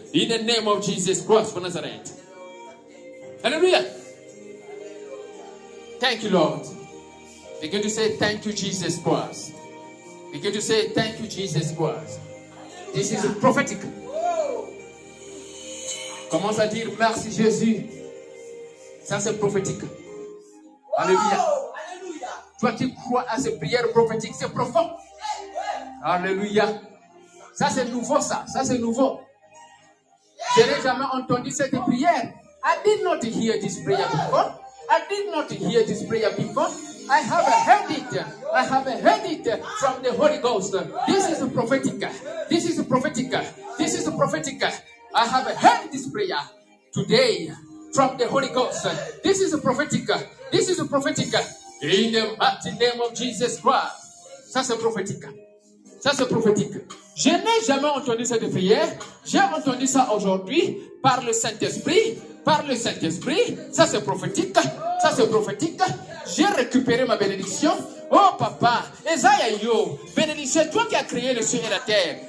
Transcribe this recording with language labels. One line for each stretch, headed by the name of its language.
English: In the name of Jesus Christ of Nazareth. Hallelujah. Thank you, Lord. Begin to say thank you, Jesus Christ. Begin to say thank you, Jesus Christ. This is prophetic.
French: Commence à dire merci Jésus. Ça c'est prophétique. Alléluia. Toi qui crois à ces prières prophétiques, c'est profond. Alléluia. Ça c'est nouveau, ça c'est nouveau. Je n'ai jamais entendu cette prière.
English: I did not hear this prayer before. I did not hear this prayer before. I have heard it. I have heard it from the Holy Ghost. This is prophetic. This is prophetic. This is prophetic. I have heard this prayer today from the Holy Ghost. This is prophetic. This is prophetic. In the mighty name of Jesus Christ.
French: Ça c'est prophétique. Ça c'est prophétique. Je n'ai jamais entendu cette prière. J'ai entendu ça aujourd'hui par le Saint-Esprit. Par le Saint-Esprit. Ça c'est prophétique. Ça c'est prophétique. J'ai récupéré ma bénédiction. Oh papa, Esaïe yo, bénédiction, c'est toi qui as créé le ciel et la terre.